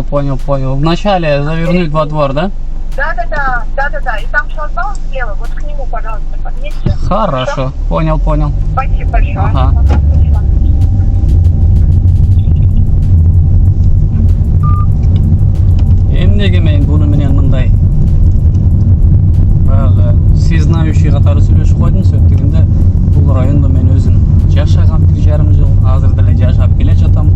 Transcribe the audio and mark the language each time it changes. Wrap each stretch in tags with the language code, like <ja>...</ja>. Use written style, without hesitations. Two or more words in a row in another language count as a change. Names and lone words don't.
<ru>Понял. Вначале завернуть во двор, да? Да. И там шлагбаум слева, вот к нему, пожалуйста, подъедьте. Хорошо, понял. Спасибо большое. Ага. Спасибо.</ru> <ky>Эмнеге мен буну менен мындай баягы всезнающий катары сүйлөшүп койдум. Сөйттүгүндө бул райондо мен өзүм жашагам 1,5 жыл, азыр деле жашап келе жатам.</ky>